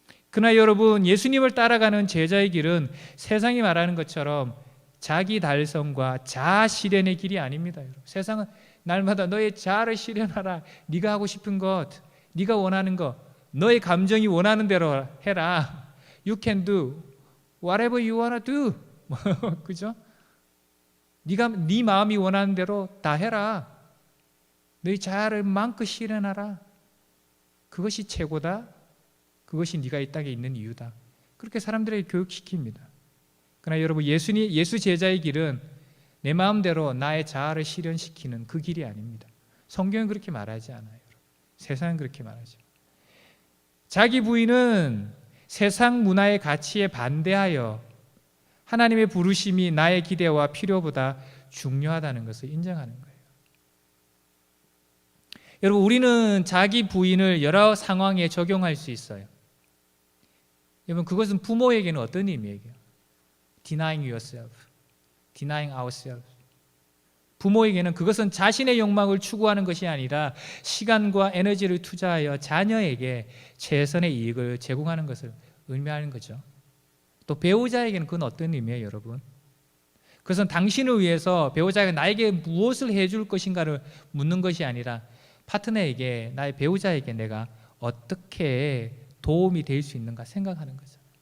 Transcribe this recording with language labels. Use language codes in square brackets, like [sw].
[ko] 그러나 여러분, 예수님을 따라가는 제자의 길은 세상이 말하는 것처럼 자기 달성과 자아 실현의 길이 아닙니다. 세상은 날마다 너의 자아를 실현하라. 네가 하고 싶은 것, 네가 원하는 것, 너의 감정이 원하는 대로 해라. [en] You can do whatever you wanna do. [ko] 그죠? 네 마음이 원하는 대로 다 해라. 너의 자아를 마음껏 실현하라. 그것이 최고다. 그것이 네가 이 땅에 있는 이유다. 그렇게 사람들에게 교육시킵니다. 그러나 여러분, 예수 제자의 길은 내 마음대로 나의 자아를 실현시키는 그 길이 아닙니다. 성경은 그렇게 말하지 않아요. 세상은 그렇게 말하죠. 자기 부인은 세상 문화의 가치에 반대하여 하나님의 부르심이 나의 기대와 필요보다 중요하다는 것을 인정하는 거예요. 여러분, 우리는 자기 부인을 여러 상황에 적용할 수 있어요. 여러분, 그것은 부모에게는 어떤 의미예요? [en] Denying yourself, denying ourselves. [ko] 부모에게는 그것은 자신의 욕망을 추구하는 것이 아니라 시간과 에너지를 투자하여 자녀에게 최선의 이익을 제공하는 것을 의미하는 거죠. 또 배우자에게는 그건 어떤 의미예요, 여러분? 그것은 당신을 위해서 배우자가 나에게 무엇을 해줄 것인가를 묻는 것이 아니라 파트너에게, 나의 배우자에게 내가 어떻게 도움이 될 수 있는가 생각하는 거죠.